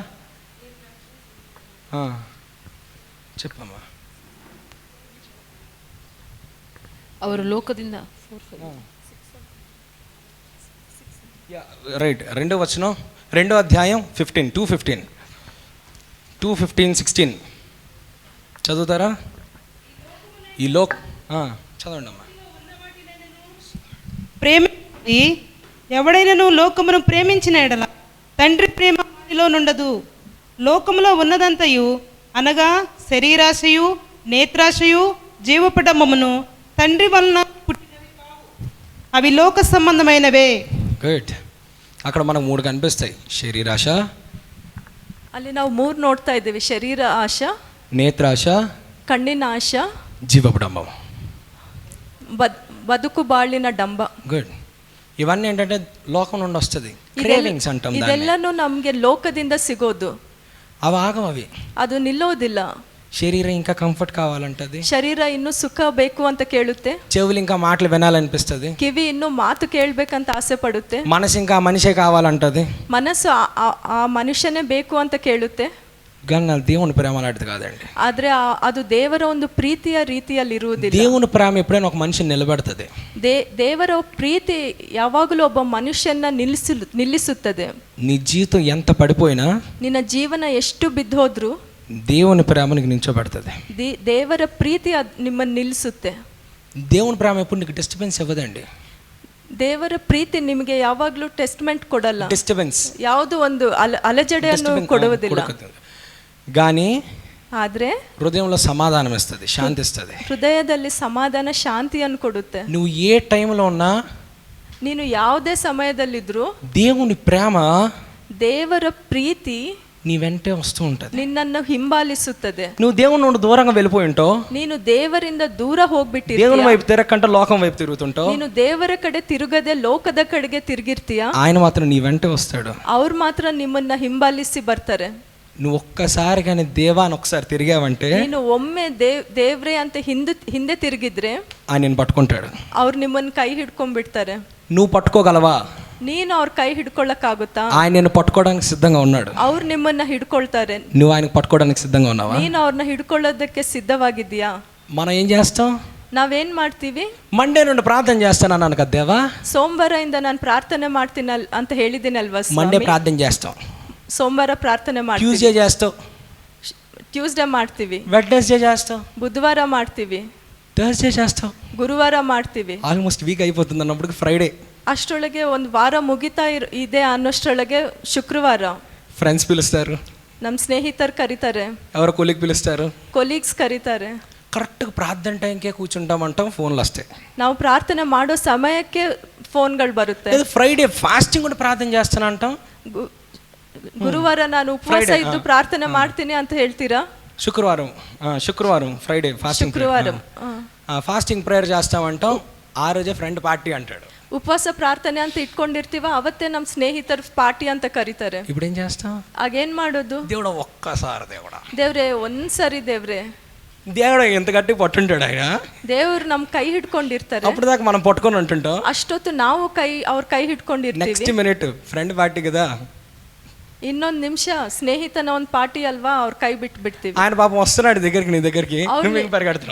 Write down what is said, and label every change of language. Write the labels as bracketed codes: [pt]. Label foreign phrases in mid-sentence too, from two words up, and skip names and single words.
[te] చెప్పమ్మా. [kn] ಅವರು ಲೋಕದಿಂದ [te] రైట్, 2వ వచనం, 2వ అధ్యాయం 2:15 చదువుతారా? ఈ చదవండి అమ్మా. ప్రేమించి ఎవడైనను లోకమును ప్రేమించిన ఎడల తండ్రి ప్రేమ వానిలో నుండదు. లోకములో ఉన్నదంతయు అనగా శరీరాశయు, నేత్రాశయు జీవపడమమును తండ్రి వలన పుట్టినవి కావు, అవి లోక సంబంధమైనవే. గుడ్. అక్కడ మనకు 3 కనిపిస్తాయి: శరీరాశ, [kn] ಅಲ್ಲಿ ನಾವು 3 ನೋಡ್ತಾ ಇದ್ದೀವಿ: ಶರೀರ ಆಶ, [te] నేత్రాశ, [kn] ಕಣ್ಣಿನ ಆಶ, [te] జీవపడంబం. [kn] ಬದುಕು ಬಾಳಿನ ಡಂಬ. [te] గుడ్. ఇవన్నీ ఏంటంటే లోకం నుండి వస్తుంది. క్రేవింగ్స్ అంటాం దాన్ని. [kn] ಇದೆಲ್ಲನೂ ನಮಗೆ ಲೋಕದಿಂದ ಸಿಗೋದು. [te] అవి ఆగం, అవి [kn] ಅದು ನಿಲ್ಲೋದಿಲ್ಲ. [te] శరీరం ఇంకా కంఫర్ట్ కావాలంటది, [kn] ಶರೀರ ಇನ್ನೂ ಸುಖ ಬೇಕು ಅಂತ ಕೇಳುತ್ತೆ, [te] చెవులు ఇంకా మాటలు వినాలనిపిస్తుంది, [kn] ಕಿವಿ ಇನ್ನೂ ಮಾತು ಕೇಳ್ಬೇಕಂತ ಆಸೆ ಪಡುತ್ತೆ, [te] మనసు ఇంకా మనిషే కావాలంటది, [kn] ಮನಸ್ಸು ಆ ಮನುಷ್ಯನೇ ಬೇಕು ಅಂತ ಕೇಳುತ್ತೆ. [te] కానీ నా దేవుని ప్రేమ అలాంటిది కాదండి. [kn] ಆದ್ರೆ ಅದು ದೇವರ ಒಂದು ಪ್ರೀತಿಯ ರೀತಿಯಲ್ಲಿ ಇರುವುದಿಲ್ಲ. [te] దేవుని ప్రేమ ఎప్పుడైనా ఒక మనిషిని నిలబెడుతుంది. [kn] ದೇವರ ಪ್ರೀತಿ ಯಾವಾಗಲೂ ಒಬ್ಬ ಮನುಷ್ಯನ ನಿಲ್ಲಿಸುತ್ತದೆ. [te] నీ జీవితం ఎంత పడిపోయినా [kn] ನಿನ್ನ ಜೀವನ ಎಷ್ಟು ಬಿದ್ದೋದ್ರೂ [te] దేవుని ప్రేమనికి నిల్చోబెడుతుంది. [kn] ದೇವರ ಪ್ರೀತಿ ನಿಮ್ಮನ್ನು ನಿಲ್ಲಿಸುತ್ತೆ. [te] దేవుని ప్రేమ ఎప్పుడు నీకు డిస్టర్బెన్స్ ఇవ్వదండి. [kn] ದೇವರ ಪ್ರೀತಿ ನಿಮಗೆ ಯಾವಾಗಲೂ ಟೆಸ್ಟ್ಮೆಂಟ್ ಕೊಡಲ್ಲ, [te] డిస్టర్బెన్స్, [kn] ಯಾವುದು ಒಂದು ಅಲಜಡೆಯನ್ನು ಕೊಡುವುದಿಲ್ಲ. [te] కానీ [kn] ಆದ್ರೆ [te] హృదయంలో సమాధానం ఇస్తుంది, శాంతి ఇస్తుంది. [kn] ಹೃದಯದಲ್ಲಿ ಸಮಾಧಾನ, ಶಾಂತಿಯನ್ನು ಕೊಡುತ್ತೆ. [te] నువ్వు ఏ టైంలో ఉన్నా [kn] ನೀನು ಯಾವುದೇ ಸಮಯದಲ್ಲಿದ್ರೂ [te] దేవుని ప్రేమ, [kn] ದೇವರ ಪ್ರೀತಿ [te] నీ వెంటే వస్తూ ఉంటుంది. [kn] ನಿನ್ನನ್ನು ಹಿಂಬಾಲಿಸುತ್ತದೆ. [te] నువ్వు దేవుని నుండి దూరంగా వెళ్ళిపోయి ఉంటావు, [kn] ನೀನು ದೇವರಿಂದ ದೂರ ಹೋಗ್ಬಿಟ್ಟಿರ್ತೀಯ, [te] దేవుని వైపు తిరగకంటే లోకం వైపు తిరుగుతుంటావు. [kn] ನೀನು ದೇವರ ಕಡೆ ತಿರುಗದೆ ಲೋಕದ ಕಡೆಗೆ ತಿರುಗಿರ್ತೀಯ. [te] ఆయన మాత్రం నీ వెంటే వస్తాడు. [kn] ಅವ್ರು ಮಾತ್ರ ನಿಮ್ಮನ್ನ ಹಿಂಬಾಲಿಸಿ ಬರ್ತಾರೆ. [te] నువ్వు ఒక్కసారి కానీ దేవాన్ని ఒకసారి తిరిగావంటే, [kn] ನೀನು ಒಮ್ಮೆ ದೇವ್ರೆ ಅಂತ ಹಿಂದೆ ತಿರುಗಿದ್ರೆ [te] ఆయన నేను పట్టుకుంటాడు. [kn] ಅವ್ರು ನಿಮ್ಮನ್ನ ಕೈ ಹಿಡ್ಕೊಂಡ್ಬಿಡ್ತಾರೆ. [te] నువ్వు పట్టుకోగలవా? [kn] ನೀನು ಅವ್ರ ಕೈ ಹಿಡ್ಕೊಳ್ಳಕ್ಕಾಗುತ್ತಾ? [te] ఆయన నేను పట్టుకోవడానికి సిద్ధంగా ఉన్నాడు. [kn] ಅವ್ರು ನಿಮ್ಮನ್ನ ಹಿಡ್ಕೊಳ್ತಾರೆ, [te] నువ్వు ఆయనకు పట్టుకోవడానికి సిద్ధంగా ఉన్నావా? [kn] ನೀನು ಅವ್ರನ್ನ ಹಿಡ್ಕೊಳ್ಳೋದಕ್ಕೆ ಸಿದ್ಧವಾಗಿದ್ದೀಯಾ? [te] మనం ఏం చేస్తాం? [kn] ನಾವೇನ್ ಮಾಡ್ತೀವಿ? [te] మండే నుండి ప్రార్థన చేస్తాను అన్నాను కదా దేవా, [kn] ಸೋಮವಾರದಿಂದ ನಾನು ಪ್ರಾರ್ಥನೆ ಮಾಡ್ತೀನಿ ಅಂತ ಹೇಳಿದ್ದೀನಲ್ವಾ? [te] మండే ప్రార్థన చేస్తాం, [kn] ಸೋಮವಾರ ಪ್ರಾರ್ಥನೆ ಮಾಡ್ತೀವಿ, [te] ట్యూస్డే చేస్తావు, [kn] ಟ್ಯೂಸ್ಡೇ ಮಾಡ್ತೀವಿ, [te] వెడ్నెస్డే చేస్తావు, [kn] ಬುಧವಾರ ಮಾಡ್ತೀವಿ, [te] థర్స్డే చేస్తావు, [kn] ಗುರುವಾರ ಮಾಡ್ತೀವಿ. [en] almost week [te] అయిపోతుంది అన్నప్పుడు ఫ్రైడే, [kn] ಅಷ್ಟರೊಳಗೆ ಒಂದು ವಾರ ಮುಗಿತಾ ಇದೆ ಅನ್ನೋಷ್ಟರೊಳಗೆ ಶುಕ್ರವಾರ. [te] ఫ్రెండ్స్ పిలుస్తారు, [kn] ನಮ್ಮ ಸ್ನೇಹಿತರು ಕರೀತಾರೆ, [te] ఎవరో కొలిక్ పిలుస్తారు, [kn] ಕೊಲೀಗ್ಸ್ ಕರೀತಾರೆ. [te] కరెక్ట్గా ప్రార్థన టైంకే కూర్చుంటామంటాం, ఫోన్లు వస్తాయి. [kn] ನಾವು ಪ್ರಾರ್ಥನೆ ಮಾಡೋ ಸಮಯಕ್ಕೆ ಫೋನ್ಗಳು ಬರುತ್ತೆ. [en] Friday fasting [te] కూడా ప్రార్థన చేస్తాను అంటాం, [kn] ಗುರುವಾರ ನಾನು ಉಪವಾಸ ಇದ್ದು ಪ್ರಾರ್ಥನೆ ಮಾಡ್ತೀನಿ ಅಂತ ಹೇಳ್ತೀರಾ? [te] శుక్రవారం [en] Friday fasting, [kn] ಶುಕ್ರವಾರ [en] fasting prayer [te] చేస్తామంటాం, ఆ రోజే [en] friend party [te] అంటాడు. [kn] ಉಪವಾಸ ಪ್ರಾರ್ಥನೆ ಅಂತ ಇಟ್ಕೊಂಡಿರ್ತೀವ, ಅವತ್ತೇ ನಮ್ಮ ಸ್ನೇಹಿತರು ಪಾರ್ಟಿ ಅಂತ ಕರೀತಾರೆ. [te] ఇప్పుడు ఏం చేస్తాం? [kn] ಆಗೇನ್ ಮಾಡೋದು? [te] దేవుడు ఒక్కసారి [kn] ದೇವ್ರೆ ಒಂದ್ಸರಿ ದೇವ್ರೆ, [te] దేవుడు ఎంత గట్టి పట్టుంటాడు ఆయన, [kn] ದೇವ್ರು ನಮ್ ಕೈ ಹಿಡ್ಕೊಂಡಿರ್ತಾರೆ. [te] అప్పుడు దాకా మనం పట్టుకొని ఉంటుంటాం, [kn] ಅಷ್ಟೊತ್ತು ನಾವು ಅವ್ರ ಕೈ ಹಿಡ್ಕೊಂಡಿರ್ತೀವಿ. [en] next minute friend party [te] కదా, [kn] ಇನ್ನೊಂದ್ ನಿಮಿಷ ಸ್ನೇಹಿತನ ಒಂದ್ ಪಾರ್ಟಿ ಅಲ್ವಾ, ಅವ್ರ ಕೈ ಬಿಟ್ಬಿಡ್ತೀವಿ. [te] ఆయన పాపం వస్తున్నాడు దగ్గరికి, నీ దగ్గరికి, పరిగెడుతున్నావు.